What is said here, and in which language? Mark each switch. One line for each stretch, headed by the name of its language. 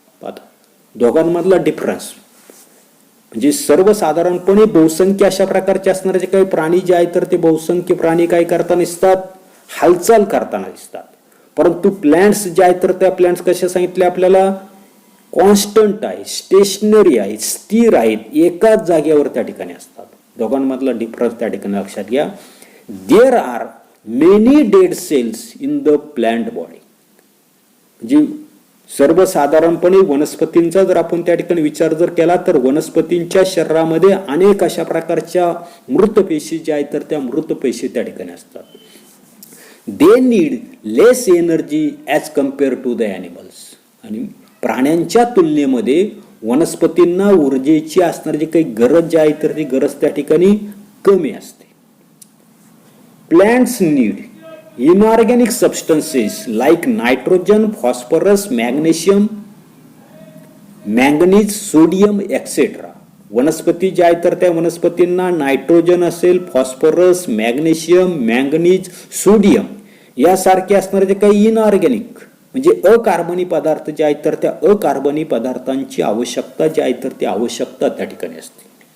Marathi: पाहता दोघांमधला डिफरन्स म्हणजे सर्वसाधारणपणे बहुसंख्य अशा प्रकारचे असणारे जे काही प्राणी जे आहेत तर ते बहुसंख्य प्राणी काय करताना दिसतात, हालचाल करताना दिसतात. परंतु प्लांट्स जे आहेत तर त्या प्लांट्स कशा सांगितले आपल्याला, कॉन्स्टंट आहे, स्टेशनरी आहे, स्थिर आहेत, एकाच जागेवर त्या ठिकाणी असतात. दोघांमधला डिफरन्स त्या ठिकाणी लक्षात घ्या.
English: There are many dead cells in the plant body.
Marathi: म्हणजे सर्वसाधारणपणे वनस्पतींचा जर आपण त्या ठिकाणी विचार जर केला तर वनस्पतींच्या शरीरामध्ये अनेक अशा प्रकारच्या मृत पेशी ज्या आहेत तर त्या मृत पेशी त्या ठिकाणी असतात.
English: They need less energy as compare to the animals.
Marathi: आणि प्राण्यांच्या तुलनेमध्ये वनस्पतींना ऊर्जेची असणारी जी काही गरज जी आहे तर ती गरज त्या ठिकाणी कमी असते.
English: Plants need inorganic substances like nitrogen, phosphorus, magnesium, manganese, sodium, etc.
Marathi: वनस्पती ज्या आहेत तर त्या वनस्पतींना नायट्रोजन असेल, फॉस्फरस, मॅग्नेशियम, मँगनीज, सोडियम यासारखे असणारे जे काही इनऑर्गॅनिक म्हणजे अकार्बनी पदार्थ जे आहेत तर त्या अकार्बनी पदार्थांची आवश्यकता जी आहे तर ती आवश्यकता त्या ठिकाणी असते.